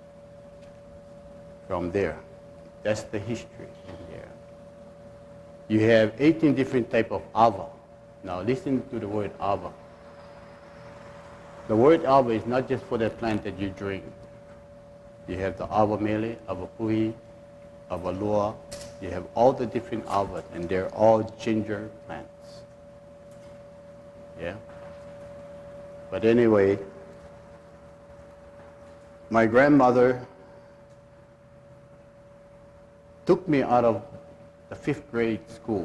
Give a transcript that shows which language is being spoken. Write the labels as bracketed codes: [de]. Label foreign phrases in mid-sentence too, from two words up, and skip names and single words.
[en] From there. That's the history in there. You have 18 different types of ava. Now listen to the word ava. The word ava is not just for the plant that you drink. You have the [haw] ava mele, ava puhi, ava lua. [en] You have all the different avas, and they're all ginger plants. Yeah? But anyway, my grandmother took me out of the 5th grade school.